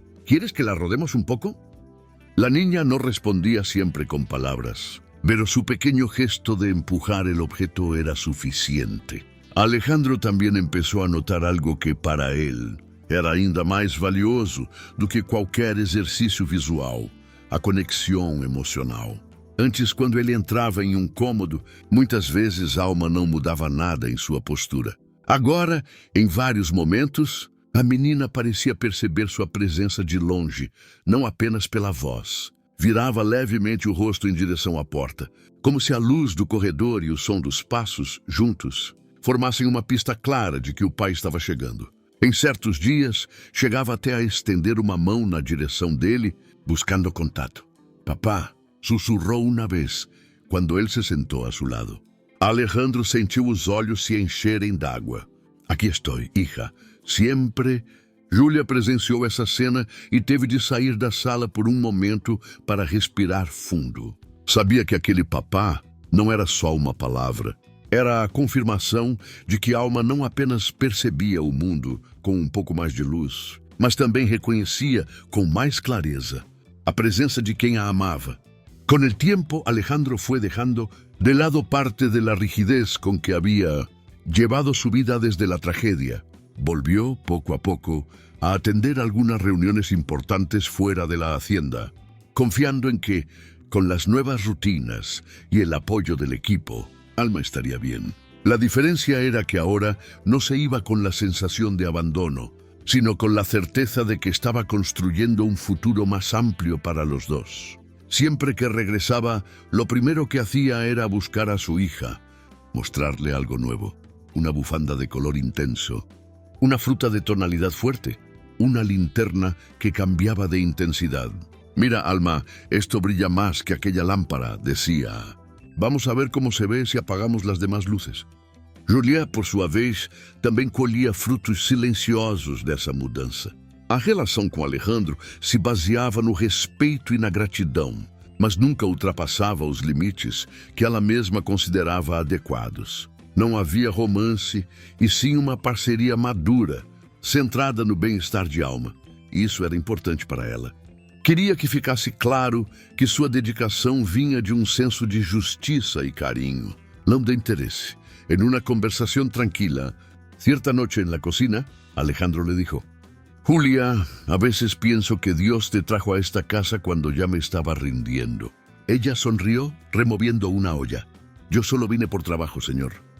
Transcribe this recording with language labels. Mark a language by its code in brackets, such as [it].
[es] «¿Quieres que la rodemos un poco?» La niña no respondía siempre con palabras, pero su pequeño gesto de empujar el objeto era suficiente. Alejandro también empezó a notar algo que para él era [pt] ainda mais valioso do que qualquer exercício visual, a conexão emocional. Antes, quando ele entrava em um cômodo, muitas vezes Alma não mudava nada em sua postura. Agora, em vários momentos, a menina parecia perceber sua presença de longe, não apenas pela voz. Virava levemente o rosto em direção à porta, como se a luz do corredor e o som dos passos, juntos, formassem uma pista clara de que o pai estava chegando. Em certos dias, chegava até a estender uma mão na direção dele, buscando contato. «Papá», sussurrou uma vez, quando ele se sentou a seu lado. Alejandro sentiu os olhos se encherem d'água. «Aqui estou, hija. Sempre...» Julia presenciou essa cena e teve de sair da sala por um momento para respirar fundo. Sabia que aquele papá não era só uma palavra. Era a confirmação de que Alma não apenas percebia o mundo com um pouco mais de luz, mas também reconhecia com mais clareza a presença de quem a amava. [es] Con el tiempo, Alejandro fue dejando de lado parte de la rigidez con que había llevado su vida desde la tragedia. Volvió, poco a poco, a atender algunas reuniones importantes fuera de la hacienda, confiando en que, con las nuevas rutinas y el apoyo del equipo, Alma estaría bien. La diferencia era que ahora no se iba con la sensación de abandono, sino con la certeza de que estaba construyendo un futuro más amplio para los dos. Siempre que regresaba, lo primero que hacía era buscar a su hija, mostrarle algo nuevo, una bufanda de color intenso, una fruta de tonalidad fuerte, una linterna que cambiaba de intensidad. «Mira, Alma, esto brilla más que aquella lámpara», decía. «Vamos a ver cómo se ve si apagamos las demás luces». [pt] Julia, por sua vez, também colhia frutos silenciosos dessa mudança. A relação com Alejandro se baseava no respeito e na gratidão, mas nunca ultrapassava os limites que ela mesma considerava adequados. Não havia romance, e sim uma parceria madura, centrada no bem-estar de alma. Isso era importante para ela. Queria que ficasse claro que sua dedicação vinha de um senso de justiça e carinho, não de interesse. [es] En una conversación tranquila, cierta noche en la cocina, Alejandro le dijo: Julia, a veces pienso que Dios te trajo a esta casa cuando ya me estaba rindiendo. Ella sonrió, removiendo una olla. Yo solo vine por trabajo, señor.